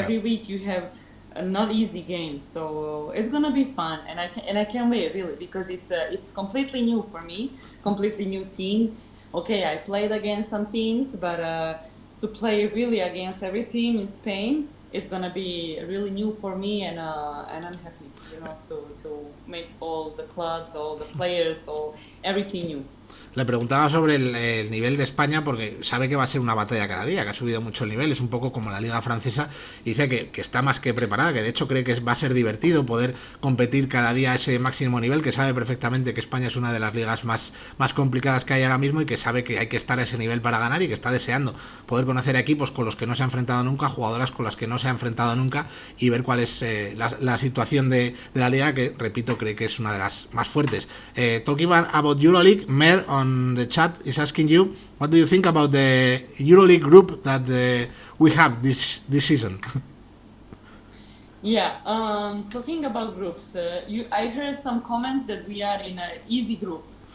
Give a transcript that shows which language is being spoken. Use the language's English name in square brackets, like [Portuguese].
[English] every week you have a not easy game. So it's gonna be fun, and I can't wait really, because it's completely new for me, completely new teams. Okay, I played against some teams, but to play really against every team in Spain, it's gonna be really new for me, and I'm happy, you know, to make all the clubs, all the players, all everything new. [Spanish] Le preguntaba sobre el nivel de España porque sabe que va a ser una batalla cada día, que ha subido mucho el nivel, es un poco como la liga francesa, y dice que está más que preparada, que de hecho cree que va a ser divertido poder competir cada día a ese máximo nivel, que sabe perfectamente que España es una de las ligas más complicadas que hay ahora mismo y que sabe que hay que estar a ese nivel para ganar y que está deseando poder conocer equipos con los que no se ha enfrentado nunca, jugadoras con las que no se ha enfrentado nunca y ver cuál es la situación de la liga, que repito, cree que es una de las más fuertes. [English] Talking about EuroLeague, Mer on the chat is asking you, what do you think about the EuroLeague group that we have this season? Yeah, talking about groups, I heard some comments that we are in an easy group.